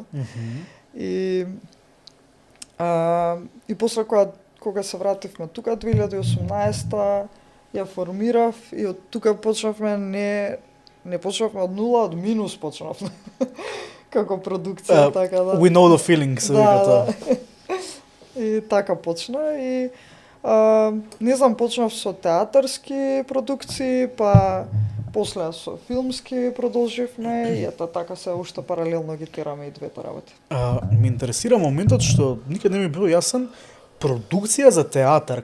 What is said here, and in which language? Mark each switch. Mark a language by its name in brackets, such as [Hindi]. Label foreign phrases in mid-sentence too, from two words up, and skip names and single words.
[Macedonian] И после кога се вративме тука 2018 ја формирав и од тука почнавме не почнавме од нула, од минус почнавме. Како продукција, така да. [English] We know the feeling, [Macedonian] се вика тоа. И така почна и не знам, почнав со театарски продукции, па после со филмски продолживме и ета така се уште паралелно ги тераме и двете работи. Ме интересира моментот што никад не ми бил јасен продукција за театар.